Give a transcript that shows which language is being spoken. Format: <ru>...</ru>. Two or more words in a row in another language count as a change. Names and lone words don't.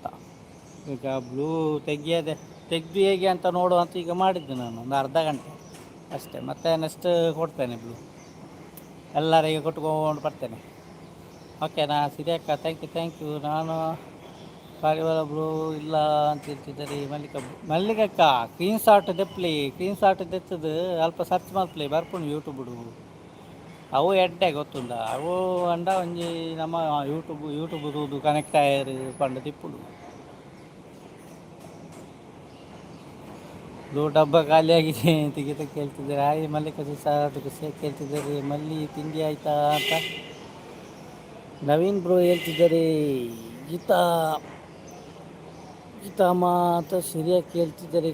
<kn>ಈಗ ಬ್ಲೂ ತೆಗೆದು ಹೇಗೆ ಅಂತ ನೋಡುವ ಅಂತ ಈಗ ಮಾಡಿದ್ದೆ ನಾನು, ಒಂದು ಅರ್ಧ ಗಂಟೆ ಅಷ್ಟೇ. ಮತ್ತೆ ನೆಕ್ಸ್ಟ್ ಕೊಡ್ತೇನೆ ಬ್ಲೂ, ಎಲ್ಲರಿಗೆ ಕೊಟ್ಕೊಂಡು ಬರ್ತೇನೆ. ಓಕೆನಾ ಸಿರಿಯಕ್ಕ,</kn> <en>thank you.</en> <kn>ನಾನು ಪಾರಿವಾಳ ಬ್ಲೂ ಇಲ್ಲ ಅಂತ ಹೇಳ್ತಿದ್ದಾರೆ.</kn> <tcy>ಮಲ್ಲಿಕಕ್ಕ ಕ್ರೀನ್ ಶಾಟ್ ದೆಪ್ಲಿ, ಕ್ರೀನ್ ಶಾಟ್ ದೆತ್ತದು ಅಲ್ಪ ಸರ್ಚ್ ಮಲ್ಪ್ಲಿ ಬರ್ಪುಂಡು ಯೂಟ್ಯೂಬ್ಡು. ಅವು ಎಡ್ಡೆ ಗೊತ್ತುಂಡ, ಅವು ಅಂಡ ಒಂಜಿ ನಮ್ಮ ಯೂಟ್ಯೂಬ್ ತೂದು ಕನೆಕ್ಟ್ ಆಯರ್ ಪಂಡ ತಿಪ್ಪುಡು.</tcy> <kn>ಬ್ಲೂ ಡಬ್ಬ ಖಾಲಿಯಾಗಿದೆ ಅಂತ ಗೀತ ಕೇಳ್ತಿದ್ದಾರೆ. ಹಾಯ್ ಮಲ್ಲಿಕ ಸಾರ್ ಖುಷಿಯಾಗಿ ಕೇಳ್ತಿದ್ದಾರೆ. ಮಲ್ಲಿ ತಿಂಡಿ ಆಯ್ತಾ ಅಂತ ನವೀನ್ ಬ್ರೋ ಹೇಳ್ತಿದ್ದಾರೆ. ಗೀತಾ ಗೀತಾಮ್ಮ ಅಂತ ಸರಿಯಾಗಿ ಕೇಳ್ತಿದ್ದಾರೆ.</kn>